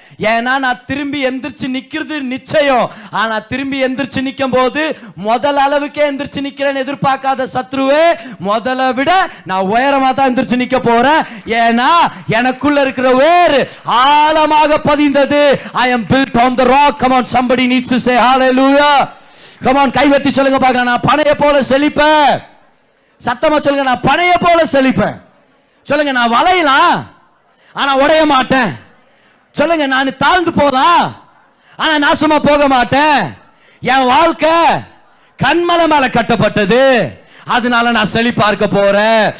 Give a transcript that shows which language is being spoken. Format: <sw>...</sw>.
<ta>ஏன்னா நான் திரும்பி எந்திரிச்சு நிக்கிறது நிச்சயம். ஆனா திரும்பி எந்திரிச்சு நிக்கும் போது முதல் அளவுக்கே எந்திரிச்சு நிக்கிறேன்னு எதிர்பார்க்காத சத்ருவே, முதல்ல விட நான் உயரமா தான் எந்திரிச்சு நிக்க போறேன். ஏன்னா எனக்குள்ள இருக்கிற வேறு ஆழமாக பதிந்தது.</ta> <en>I am built on the rock. Come on, somebody needs to say hallelujah.</en> <ta>Come on, கைவெட்டி சொல்லுங்க பார்க்கலாம். நான் பனையை போல செழிப்பேன். சத்தமா சொல்லுங்க, நான் பனையை போல செழிப்பேன். சொல்லுங்க, நான் வளையலாம் ஆனா உடைய மாட்டேன். சொல்லுங்க, நான் தாழ்ந்து போலாம் ஆனா நாசமா போக மாட்டேன். என் வாழ்க்கை கண்மலை மேல கட்டப்பட்டது, அதனால நான் செழிப்பா இருக்க போறேன்.</ta>